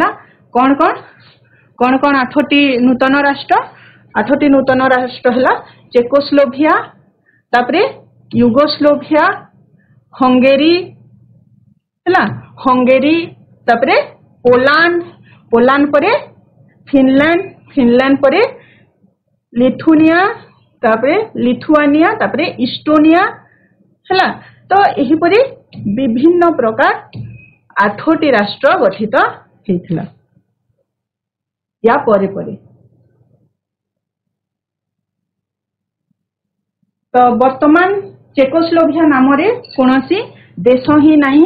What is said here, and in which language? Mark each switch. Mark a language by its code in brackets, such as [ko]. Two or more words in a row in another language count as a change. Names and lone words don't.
[or] କଣ 8ଟି ନୂତନ ରାଷ୍ଟ୍ର? 8ଟି ନୂତନ ରାଷ୍ଟ୍ର ହେଲା ଚେକୋସ୍ଲୋଭାକିଆ, ତାପରେ ୟୁଗୋସ୍ଲୋଭିଆ, ହଙ୍ଗେରୀ, ହେଲା ହଙ୍ଗେରୀ, ତାପରେ ପୋଲାଣ୍ଡ ପରେ ଫିନଲାଣ୍ଡ ପରେ ଲିଥୁନିଆ, ତାପରେ ଲିଥୁଆନିଆ, ତାପରେ ଏସ୍ତୋନିଆ। ହେଲା ତ ଏହିପରି ବିଭିନ୍ନ ପ୍ରକାର 8ଟି ରାଷ୍ଟ୍ର ଗଠିତ ହେଇଥିଲା। ୟା ପରେ ତ ବର୍ତ୍ତମାନ ଚେକୋସ୍ଲୋଭାକିଆ ନାମରେ କୌଣସି ଦେଶ ହିଁ ନାହିଁ।